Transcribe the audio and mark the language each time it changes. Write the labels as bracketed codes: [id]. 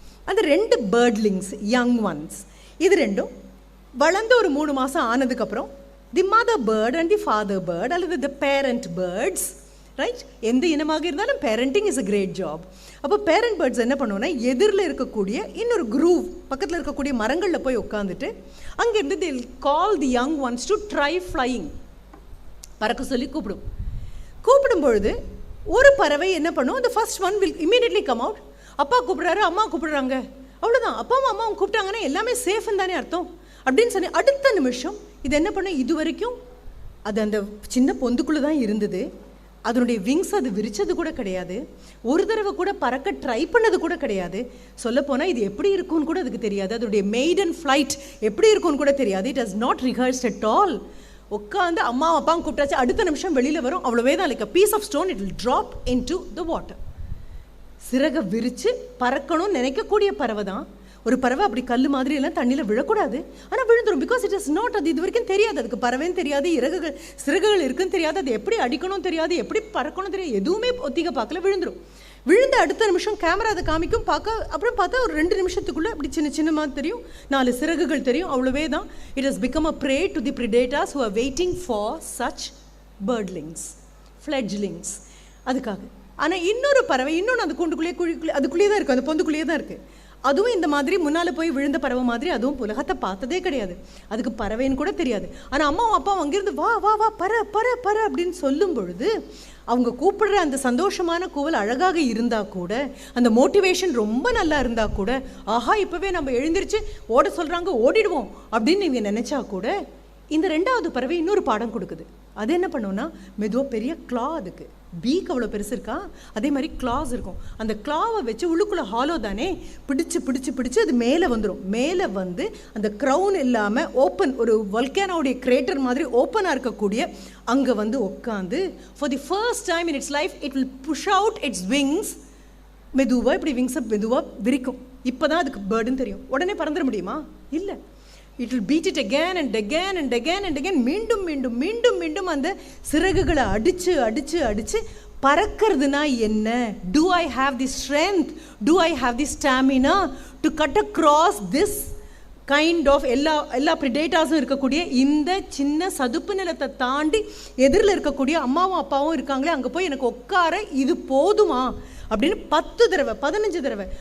[ta] அந்த 2 பேர்ட்லிங்ஸ், young once, இது ரெண்டும் வளர்ந்து ஒரு 3 மாதம் ஆனதுக்கப்புறம் [en] the mother bird and the father bird [ta] அல்லது த பேரண்ட் பேர்ட்ஸ், ரைட், எந்த இனமாக இருந்தாலும் [en] Parenting is a great job. [ta] அப்போ பேரண்ட் பேர்ட்ஸ் என்ன பண்ணுவோன்னா, எதிரில் இருக்கக்கூடிய இன்னொரு குரூவ் பக்கத்தில் இருக்கக்கூடிய மரங்களில் போய் உட்காந்துட்டு அங்கேருந்து [en] the call the young ones to try flying, [ta] பறக்க சொல்லி கூப்பிடும். கூப்பிடும் பொழுது ஒரு பறவை என்ன பண்ணும், [en] the first one will immediately come out. [ta] அப்பா கூப்பிடுறாரு, அம்மா கூப்பிடுறாங்க, அவ்வளோதான், அப்பாவும் அம்மாவும் கூப்பிட்டாங்கன்னா எல்லாமே சேஃப்னு தானே அர்த்தம் அப்படின்னு சொல்லி அடுத்த நிமிஷம் இது என்ன பண்ண, இது வரைக்கும் அது அந்த சின்ன பொந்துக்குள்ளே தான் இருந்தது, அதனுடைய விங்ஸ் அது விரிச்சது கூட கிடையாது, ஒரு தடவை கூட பறக்க ட்ரை பண்ணது கூட கிடையாது. சொல்லப்போனால் இது எப்படி இருக்கும்னு கூட அதுக்கு தெரியாது, அதனுடைய மெய்டன் ஃப்ளைட் எப்படி இருக்கும்னு கூட தெரியாது. [en] It has not rehearsed at all. [ta] உட்காந்து அம்மா அப்பாவும் கூப்பிட்டாச்சு, அடுத்த நிமிஷம் வெளியில் வரும், அவ்வளோவே தான், [en] Like a piece of stone it will drop into the water. [ta] சிறகை விரித்து பறக்கணும்னு நினைக்கக்கூடிய பறவை தான். ஒரு பறவை அப்படி கல் மாதிரி எல்லாம் தண்ணியில் விழக்கூடாது, ஆனால் விழுந்துடும். [en] because it is not, [ta] அது இது வரைக்கும் தெரியாது, அதுக்கு பறவைன்னு தெரியாது, சிறகுகள் இருக்குன்னு தெரியாது, அது எப்படி அடிக்கணும் தெரியாது, எப்படி பறக்கணும் தெரியாது, எதுவுமே ஒத்திக பார்க்கல, விழுந்துடும். விழுந்த அடுத்த நிமிஷம் கேமரா அதை காமிக்கும், பார்க்க அப்புறம் பார்த்தா ஒரு 2 நிமிஷத்துக்குள்ளே அப்படி சின்ன சின்னமாக தெரியும், 4 சிறகுகள் தெரியும், அவ்வளோவே தான். [en] It has become a prey to the predators who are waiting for such birdlings, fledglings. [ta] அதுக்காக. ஆனால் இன்னொரு பறவை, இன்னொன்று அந்த கூண்டுக்குள்ளேயே அதுக்குள்ளேயே தான் இருக்குது, அந்த பொந்துக்குள்ளேயே தான் இருக்குது. அதுவும் இந்த மாதிரி முன்னால் போய் விழுந்த பறவை மாதிரி, அதுவும் உலகத்தை பார்த்ததே கிடையாது, அதுக்கு பறவைன்னு கூட தெரியாது. ஆனால் அம்மாவும் அப்பாவும் அங்கேருந்து வா வா வா பற பற பற அப்படின்னு சொல்லும் பொழுது அவங்க கூப்பிடுற அந்த சந்தோஷமான கூவல் அழகாக இருந்தால் கூட, அந்த மோட்டிவேஷன் ரொம்ப நல்லா இருந்தால் கூட, ஆஹா இப்போவே நம்ம எழுந்திரிச்சு ஓட சொல்கிறாங்க ஓடிடுவோம் அப்படின்னு நீங்கள் நினச்சா கூட, இந்த 2வது பறவை இன்னொரு பாடம் கொடுக்குது. அது என்ன பண்ணுவோன்னா, மெதுவாக பெரிய கிளா, அதுக்கு பீக் அவ்வளோ பெருசு இருக்கா, அதே மாதிரி கிளாஸ் இருக்கும். அந்த கிளாவை வச்சு உள்ளுக்குள்ளே ஹாலோ தானே, பிடிச்சி பிடிச்சி பிடிச்சி அது மேலே வந்துடும். மேலே வந்து அந்த க்ரௌன் இல்லாமல் ஓப்பன், ஒரு வல்கேனோடைய கிரேட்டர் மாதிரி ஓப்பனாக இருக்கக்கூடிய அங்கே வந்து உட்காந்து [en] For the first time in its life it will push out its wings. [ta] மெதுவாக இப்படி விங்ஸை மெதுவாக விரிக்கும். இப்போ தான் அதுக்கு பேர்டுன்னு தெரியும். உடனே பறந்துட முடியுமா? இல்லை. [en] It will beat it again and again and again and again. [ta] மீண்டும் மீண்டும் மீண்டும் மீண்டும் அந்த சிறகுகளை அடித்து அடித்து அடித்து பறக்கிறதுனா என்ன? [en] Do I have the strength? Do I have the stamina to cut across this kind of [ta] எல்லா predators-ம் இருக்கக்கூடிய இந்த சின்ன சதுப்பு நிலத்தை தாண்டி எதிரில் இருக்கக்கூடிய அம்மாவும் அப்பாவும் இருக்காங்களே, அங்கே போய் எனக்கு உட்கார இது போதுமா அப்படின்னு 10 தடவை 15 தடவை.